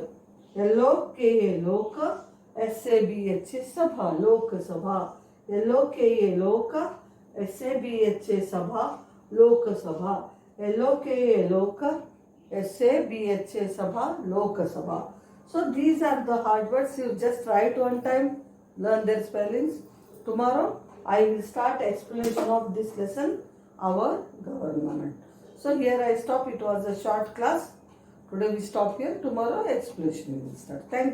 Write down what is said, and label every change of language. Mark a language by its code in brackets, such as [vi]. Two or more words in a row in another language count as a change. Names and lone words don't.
[en] LOKA, Loka. SABHA, Sabha, Lok Sabha. LOKA, Loka. SABHA, Sabha, Lok Sabha. LOKA, Loka. SABHA, Sabha, Lok Sabha. So these are the hard words. You just write one time, learn their spellings. Tomorrow I will start explanation of this lesson, our government. So here I stop. It was a short class. Today we stop here. Tomorrow explanation we will start.